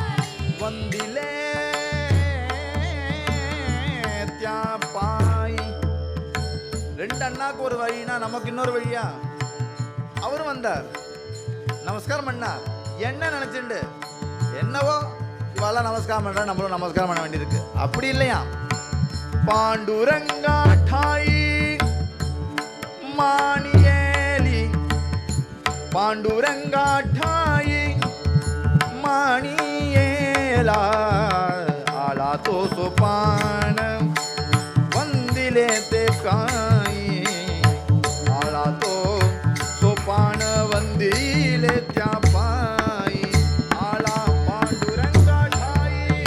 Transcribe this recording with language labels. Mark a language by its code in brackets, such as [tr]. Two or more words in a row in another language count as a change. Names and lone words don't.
[mr] बंदिले त्या पायी, [ta] அண்ணாக்கு ஒரு வழினா நமக்கு இன்னொரு வழியா? அவரும் வந்தார், நமஸ்காரம் பண்ணார். என்ன நினைச்சுண்டு என்னவோ இவாளெல்லாம் நமஸ்காரம் பண்றா, நம்மளும் நமஸ்காரம் பண்ண வேண்டியிருக்கு. அப்படி இல்லையா? [mr] பாண்டுரங்கா ठाई मानियेली, पांडुरंगा ठाई मानियेला, आला तो सोपान वंदिले ते काही, आला तो सोपान वंदिले त्या पायी, आला पांडुरंगा ठाई